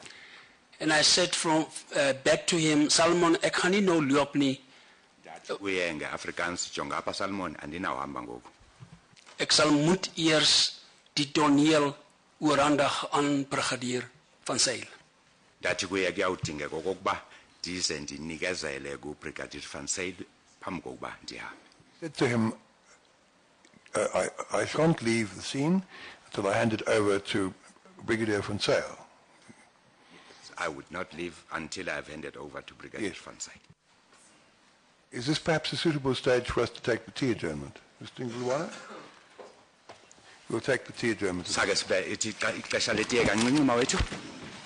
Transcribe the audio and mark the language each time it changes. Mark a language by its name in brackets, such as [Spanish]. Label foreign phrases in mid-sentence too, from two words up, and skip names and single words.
[English] And I said back to him, Salmon, [Afrikaans] ek gaan nie nou loop nie. [Xhosa] Kuye ngeAfrikaans jonga apha Salmon andinawuhamba ngoku. [Afrikaans] Ek sal moet eers die toneel oorhandig aan Brigadier van Sail. [Xhosa] Ndathi kuye kuyawudingeka okokuba ndize ndinikezele kuBrigadier van Sail phambi kokuba ndihambe. [English] Said to him, I shan't leave the scene until I hand it over to Brigadier van Sail. I would not leave until I have handed over to Brigadier van Sail. Is this perhaps a suitable stage for us to take the tea adjournment? Mr. Ngulwana? We'll take the tea adjournment. [Xhosa] Sake sibe ixesha letiye kancinci mawethu.